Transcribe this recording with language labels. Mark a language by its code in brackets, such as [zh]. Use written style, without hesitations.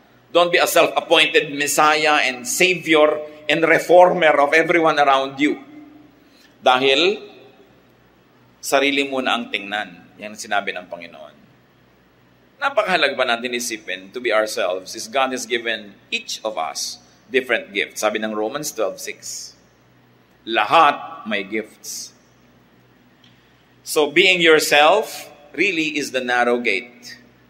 [en] Don't be a self-appointed Messiah and Savior and Reformer of everyone around you. [tl] Dahil, sarili mo na ang tingnan. Yan ang sinabi ng Panginoon. Napakahalaga ba natin isipin [en] to be ourselves is God has given each of us different gifts. [tl] Sabi ng Romans 12:6. Lahat may gifts. [en] So being yourself really is the narrow gate.